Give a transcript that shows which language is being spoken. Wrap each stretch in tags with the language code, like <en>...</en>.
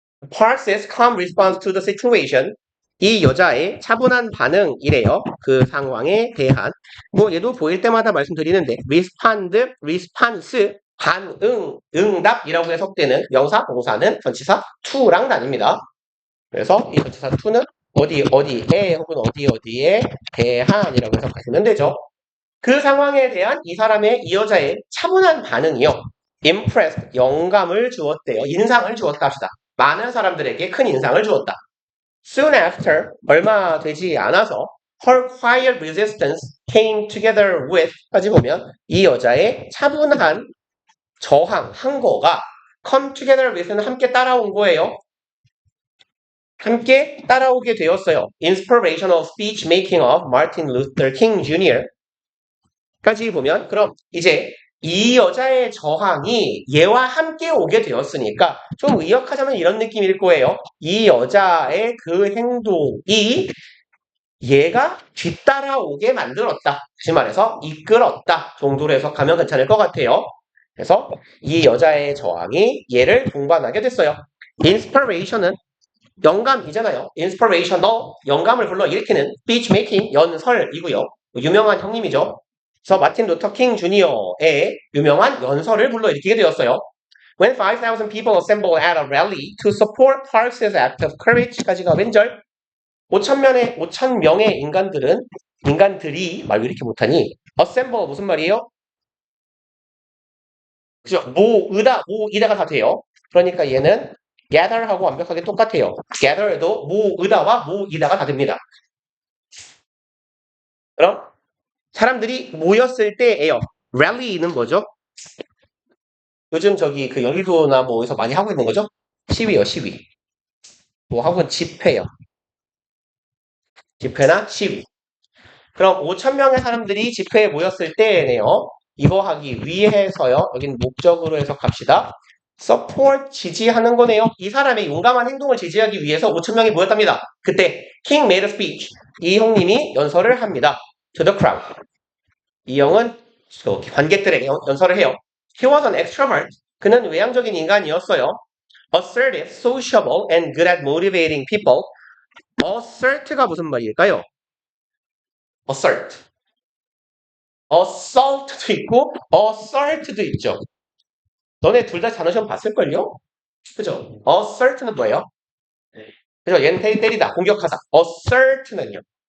<en>Parks's calm response to the situation.</en> <ko>이 여자의 차분한 반응이래요. 그 상황에 대한. 뭐 얘도 보일 때마다 말씀드리는데 response, 반응, 응답이라고 해석되는 명사, 동사는 전치사 to랑 나뉩니다. 그래서 이 전치사 to는 어디 어디에 혹은 어디 어디에 대한이라고 해석하시면 되죠. 그 상황에 대한 이 사람의 이 여자의 차분한 반응이요. impressed, 영감을 주었대요. 인상을 주었다 합시다. 많은 사람들에게 큰 인상을 주었다.</ko> <en>Soon after,</en> <ko>얼마 되지 않아서</ko> <en>her quiet resistance came together with</en> <ko>까지 보면 이 여자의 차분한 저항, 항거가 come together with는 함께 따라온 거예요. 함께 따라오게 되었어요.</ko> <en>Inspirational speech making of Martin Luther King Jr.</en> <ko>까지 보면 그럼 이제 이 여자의 저항이 얘와 함께 오게 되었으니까 좀 의역하자면 이런 느낌일 거예요. 이 여자의 그 행동이 얘가 뒤따라오게 만들었다. 다시 말해서 이끌었다 정도로 해석하면 괜찮을 것 같아요. 그래서 이 여자의 저항이 얘를 동반하게 됐어요. inspiration은 영감이잖아요. inspirational, 영감을 불러일으키는 speech making, 연설이고요. 유명한 형님이죠. 그래서 마틴 루터 킹 주니어의 유명한 연설을 불러일으키게 되었어요.</ko> <en>When 5,000 people assembled at a rally to support Parks's act of courage</en> <ko>까지가 왼절 5,000명의 인간들이 말 왜 이렇게 못하니? assemble 무슨 말이에요? 그죠? 모이다가 다 돼요. 그러니까 얘는 gather하고 완벽하게 똑같아요. gather도 모이다와 모이다가 다 됩니다. 그럼 사람들이 모였을 때예요. rally는 뭐죠? 요즘 저기 그 여의도나 뭐 어디서 많이 하고 있는 거죠? 시위요, 시위. 뭐 혹은 집회요. 집회나 시위. 그럼 5,000명의 사람들이 집회에 모였을 때네요. 이거 하기 위해서요. 여긴 목적으로 해석합시다. support, 지지하는 거네요. 이 사람의 용감한 행동을 지지하기 위해서 5,000명이 모였답니다. 그때</ko> <en>King made a speech.</en> <ko>이 형님이 연설을 합니다.</ko> <en>To the crowd.</en> <ko>이 형은 관객들에게 연설을 해요.</ko> <en>He was an extrovert.</en> <ko>그는 외향적인 인간이었어요.</ko> <en>Assertive, sociable, and good at motivating people.</en> <ko>Assert가 무슨 말일까요? Assert. assault도 있고 assault도 있죠. 너네 둘 다 단어시험 봤을걸요? 그죠? assert는 뭐예요? 그죠? 얘는 때리다, 공격하다. assert는요?</ko>